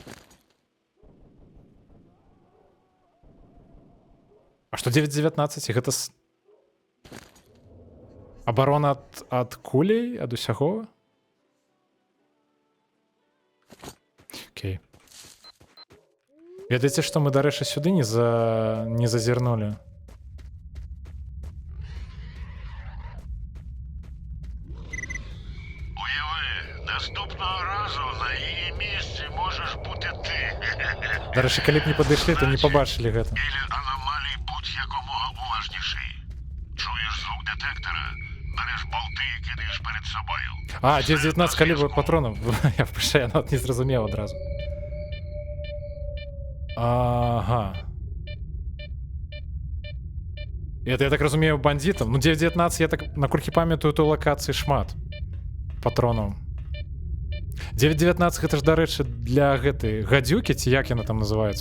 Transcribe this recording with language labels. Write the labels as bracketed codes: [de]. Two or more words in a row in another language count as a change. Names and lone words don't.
[be] А што 9 з 19? Гэта абарона ад кулей, ад усяго? Окей. Ведаеце, што мы, дарэчы, сюды не зазірнулі? [uk] Уяви, наступного разу на її місці можеш бути ти. [be] Дарэчы, калі б не падышлі, то не пабачылі гэта. [uk] Біля аномалій будь якомога уважніший. Чуєш звук детектора, береш болти і кидаєш перед собою. [be] А, 9-19 калібр патронаў. Я нават не зразумеў адразу. Ага. [ru] Это, я так разумею, бандитам. [be] Ну, 9.19, я так наколькі памятаю, той лакацыі шмат патронаў. 9.19 гэта ж, дарэчы, для гэтай гадзюкі, ці як яна там называецца?